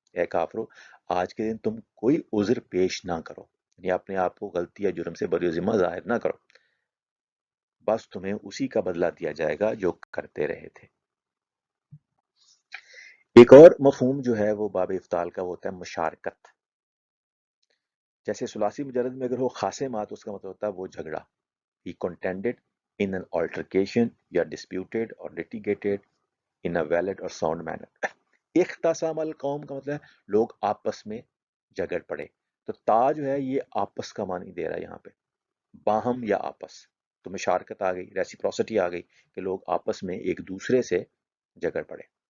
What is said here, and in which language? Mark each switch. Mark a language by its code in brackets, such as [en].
[ur] اے کافرو، آج کے دن تم کوئی عذر پیش نہ کرو، یعنی اپنے آپ کو غلطی یا جرم سے بری و ذمہ ظاہر نہ کرو، بس تمہیں اسی کا بدلہ دیا جائے گا جو کرتے رہے تھے. ایک اور مفہوم جو ہے وہ باب افتعال کا ہوتا ہے مشارکت. جیسے ثلاثی مجرد میں اگر ہو خاصمات، اس کا مطلب ہوتا ہے وہ جھگڑا. [en] He contended in an altercation [ur] یا [en] disputed or litigated in a valid or sound manner. [ur] اختصام القوم کا مطلب ہے لوگ آپس میں جھگڑ پڑے. تو تا جو ہے یہ آپس کا معنی دے رہا ہے یہاں پہ، باہم یا آپس. تو مشارکت آ گئی، ریسیپروسٹی آ گئی کہ لوگ آپس میں ایک دوسرے سے جھگڑ پڑے.